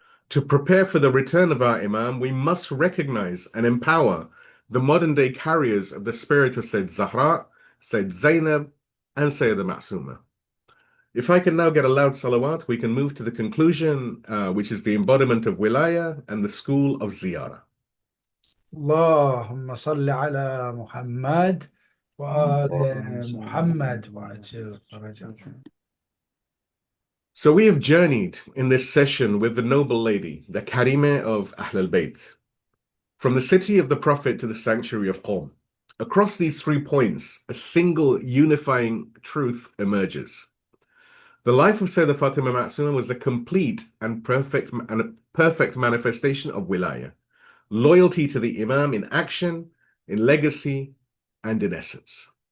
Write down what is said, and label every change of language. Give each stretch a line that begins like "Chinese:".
English: To prepare for the return of our Imam, we must recognize and empower the modern-day carriers of the spirit of Sayyid Zahra, Sayyid Zainab, and Sayyidah Ma'suma. If I can now get a loud salawat, we can move to the conclusion, which is the embodiment of Wilayah and the school of Ziyarah.
Arabic: اللهم صل على محمد وآل محمد وعجل فرجهم.
English: So we have journeyed in this session with the noble lady, the Karimeh of Ahl al-Bayt, from the city of the Prophet to the sanctuary of Qom. Across these 3 points, a single unifying truth emerges. The life of Sayyidah Fatimah Ma'suma was a complete and perfect manifestation of Wilayah, loyalty to the Imam in action, in legacy, and in essence.